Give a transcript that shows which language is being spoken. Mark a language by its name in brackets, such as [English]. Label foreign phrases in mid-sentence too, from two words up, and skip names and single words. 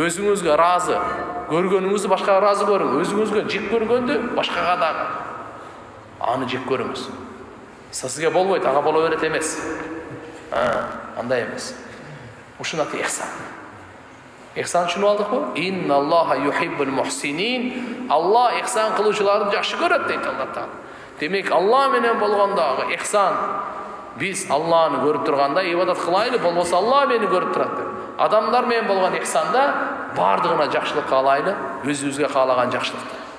[Kyrgyz] Өзүңүзгө ыраазы көргөнүңүздү башкага ыраазы көрүң. Өзүңүзгө жек көргөндү башкага дагы аны жек көрүңүз. Сизге болбойт, ага боло берет эмес. Андай эмес. Ушунун аты ихсан. Ихсан түшүнүп алдыкпы? [Arabic] إن الله يحب المحسنين. [Kyrgyz] Алла ихсан кылуучуларды жакшы көрөт дейт Алла Таала. Демек, Алла менен болгондагы ихсан биз Алланы көрүп турганда ибадат кылайлы, болбосо Алла мени көрүп турат деп. Адамдар менен болгон ихсанда бардыгына жакшылык каалайлы, өзүбүзгө каалаган жакшылыкты.